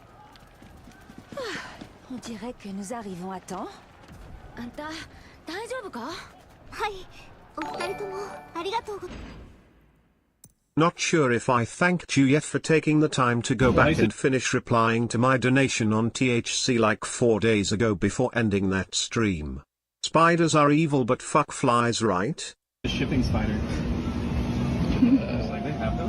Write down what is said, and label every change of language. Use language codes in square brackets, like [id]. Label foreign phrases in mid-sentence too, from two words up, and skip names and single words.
[fr] On dirait que nous arrivons à temps. [ja] Anta, 大丈夫か? はい。お二人ともありがとうご。 [en] Not sure if I thanked you yet for taking the time to go back and finish replying to my donation on THC like 4 days ago before ending that stream. Spiders are evil but fuck flies, right? A shipping spider. Like they have those?